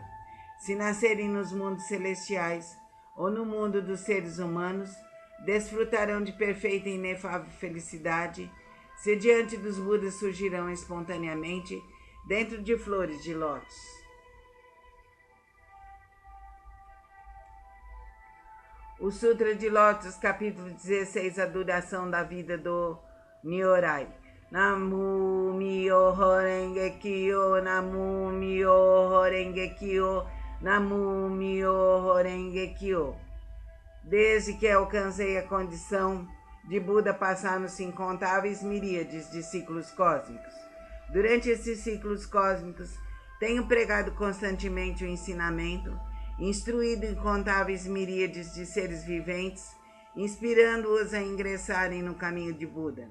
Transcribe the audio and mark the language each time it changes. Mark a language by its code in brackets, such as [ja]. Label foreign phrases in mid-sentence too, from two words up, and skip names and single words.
[pt] Se nascerem nos mundos celestiais ou no mundo dos seres humanos, desfrutarão de perfeita e inefável felicidade, se diante dos Budas surgirão espontaneamente dentro de flores de lótus. O Sutra de Lótus, capítulo 16, a duração da vida do Nyorai. [ja] 南無妙法蓮華経、南無妙法蓮華経、南無妙法蓮華経. [pt] Desde que alcancei a condição de Buda, passaram-se incontáveis miríades de ciclos cósmicos. Durante esses ciclos cósmicos, tenho pregado constantemente o ensinamento, instruído incontáveis miríades de seres viventes, inspirando-os a ingressarem no caminho de Buda.